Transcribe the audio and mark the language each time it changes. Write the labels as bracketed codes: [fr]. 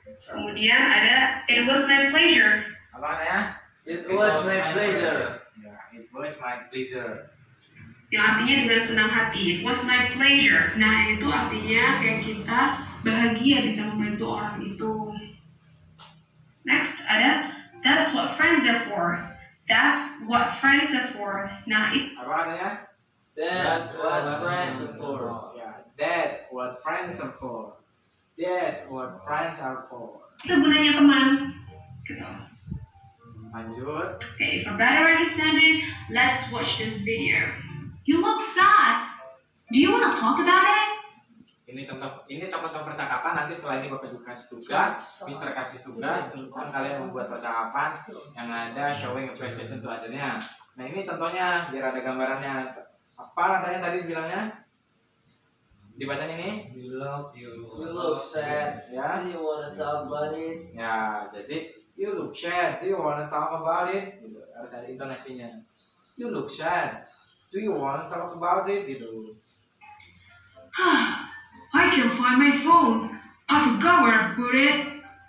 [id] Kemudian ada [en] it was my pleasure. [id] Apa katanya? [en] It was my pleasure. Ya, it was my pleasure. [id] Yang artinya dengan senang hati. [en] It was my pleasure. [id] Nah, itu artinya kayak kita bahagia bisa membantu orang itu. [en] Next ada that's what friends are for. That's what friends are for. [id] Nah, Apa katanya? [en] That's what friends are for. Ya, that's what friends are for. That's what friends are for. [id] itu gunanya teman. Gitu. Lanjut. [en] Okay, for better understanding, let's watch this video. You look sad. Do you want to talk about it? [id] Ini contoh percakapan. Nanti setelah ini Bapak juga kasih tugas, Mister kasih tugas tentang kalian membuat percakapan yang ada [en] showing appreciation to other- [id] nya. Nah, ini contohnya biar ada gambarannya. Apa katanya tadi bilangnya? Dibacanya ini? [en] You look sad. [id] Ya. [en] Do you wanna talk about it? [id] Ya, jadi [en] you look sad. Do you wanna talk about it? [id] Gitu. Harus ada intonasinya. [en] You look sad. Do you wanna talk about it? [id] Gitu. [en] I can't find my phone. I forgot where I put it.